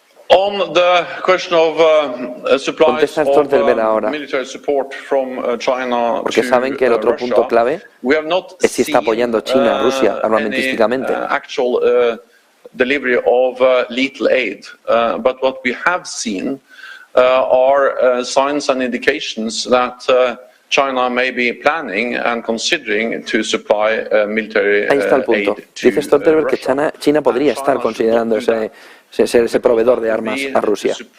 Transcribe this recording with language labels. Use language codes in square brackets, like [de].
[en] On the question of supplies of military support from China [es] porque saben que el otro punto clave es si está apoyando China a Rusia armamentísticamente. [en] Actual delivery of lethal aid, but what we have seen are signs and indications that China may be planning and considering to supply military [es] Ahí está el punto. Dice Stoltenberg que China podría estar considerando ese proveedor de armas a Rusia.